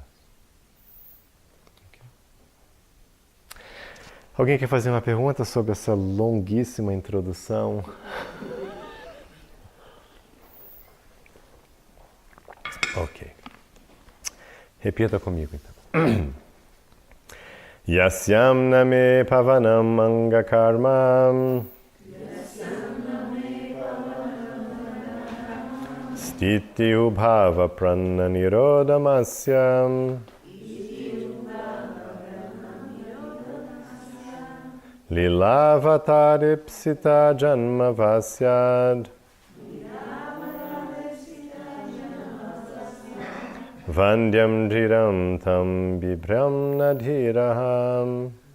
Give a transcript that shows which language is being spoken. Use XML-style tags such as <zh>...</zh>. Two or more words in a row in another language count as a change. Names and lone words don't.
<pt>Okay. Alguém quer fazer uma pergunta sobre essa longuíssima introdução? Ok. Repita comigo então.</pt> <sa>Yasyam name pavanam angakarmam Stiti ubhava prana nirodhamasyam Lilavatāripsita janma vasyad Vandyam dhiram tam bibhram nadhiraham</sa>